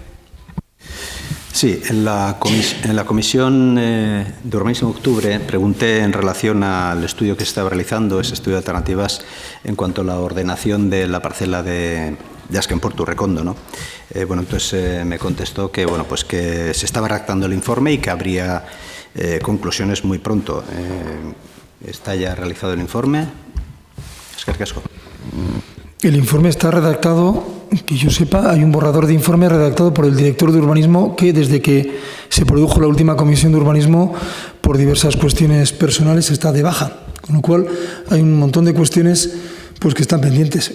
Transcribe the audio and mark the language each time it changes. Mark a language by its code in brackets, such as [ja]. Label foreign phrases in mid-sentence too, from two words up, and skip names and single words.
[es] Sí, en la Comisión de Urbanismo de Octubre pregunté en relación al estudio que se estaba realizando, ese estudio de alternativas, en cuanto a la ordenación de la parcela de Azken Portu Rekondo, ¿no? Bueno, entonces me contestó que, bueno, pues que se estaba redactando el informe y que habría conclusiones muy pronto. ¿Está ya realizado el informe? [eu] Eskerrik asko. [es] El informe está redactado, que yo sepa, hay un borrador de informe redactado por el director de urbanismo que desde que se produjo la última comisión de urbanismo por diversas cuestiones personales está de baja, con lo cual hay un montón de cuestiones pues que están pendientes.